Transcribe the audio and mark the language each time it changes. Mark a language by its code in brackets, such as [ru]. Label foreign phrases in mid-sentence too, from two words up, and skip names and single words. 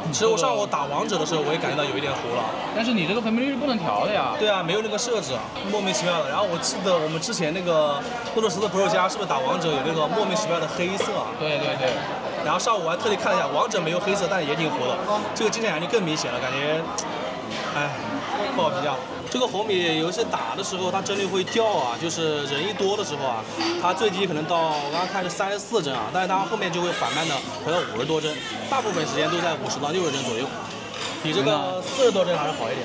[zh] 其實我上午打王者的時候，我也感覺到有一點糊了。但是你這個分辨率是不能調的呀。對啊，沒有那個設置，莫名其妙的。然後我記得我們之前那個諾克斯的 Pro 加是不是打王者有那個莫名其妙的黑色啊？對對對。然後上午我還特地看了一下，王者沒有黑色，但也挺糊的。這個金閃陽就更明顯了，感覺。哎，不好評價。這個紅米遊戲打的時候，它幀率會掉啊，就是人一多的時候啊，它最低可能到我剛剛看是34幀啊，但是它後面就會緩慢的回到50多幀，大部分時間都在50到60幀左右，比這個40多幀還是好一點。